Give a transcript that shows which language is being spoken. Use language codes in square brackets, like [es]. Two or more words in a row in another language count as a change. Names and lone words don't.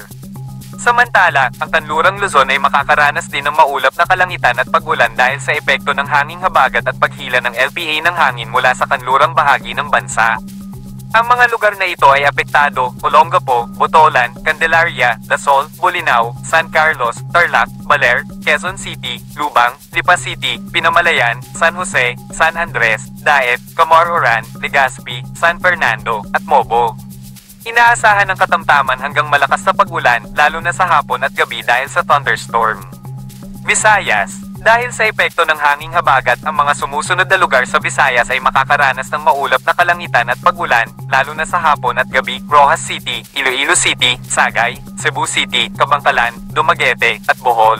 [tl] Samantala, ang kanlurang Luzon ay makakaranas din ng maulap na kalangitan at pag-ulan dahil sa epekto ng hanging habagat at paghila ng LPA ng hangin mula sa kanlurang bahagi ng bansa. Ang mga lugar na ito ay apektado: Olongapo, Botolan, Candelaria, Dasol, Bolinao, San Carlos, Tarlac, Baler, Quezon City, Lubang, Lipa City, Pinamalayan, San Jose, San Andres, Daet, Camororan, Legazpi, San Fernando, at Mobo. Inaasahan ng katamtaman hanggang malakas na pag-ulan, lalo na sa hapon at gabi dahil sa thunderstorm. Visayas. Dahil sa epekto ng hanging habagat, ang mga sumusunod na lugar sa Visayas ay makakaranas ng maulap na kalangitan at pag-ulan, lalo na sa hapon at gabi: Rojas City, Iloilo City, Sagay, Cebu City, Kabangkalan, Dumaguete, at Bohol.